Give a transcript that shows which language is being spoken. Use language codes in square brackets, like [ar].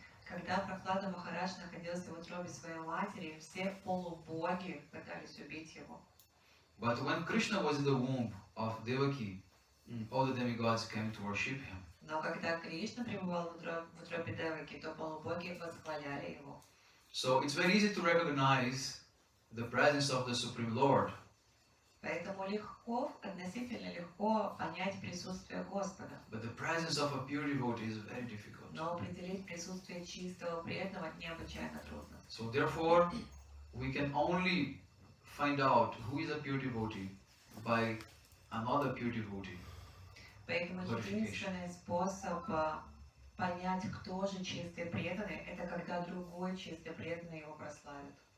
[ru] Когда Прохлада Махарадж находился в утробе своей матери, все полубоги пытались убить его. [en] But when Krishna was in the womb of Devaki, all the demigods came to worship him. [ru] Но когда Кришна пребывал в утробе Деваки, то полубоги восхваляли его. [en] So it's very easy to recognize the presence of the Supreme Lord. [ru] Поэтому относительно легко понять присутствие Господа. [en] But the presence of a pure devotee is very difficult. [ru] Но определить присутствие чистого преданного необычайно трудно. [en] So therefore, we can only find out who is a pure devotee by another pure devotee. [ru] Поэтому единственный способ понять, кто же чистый преданный, это когда другой чистый преданный его прославит.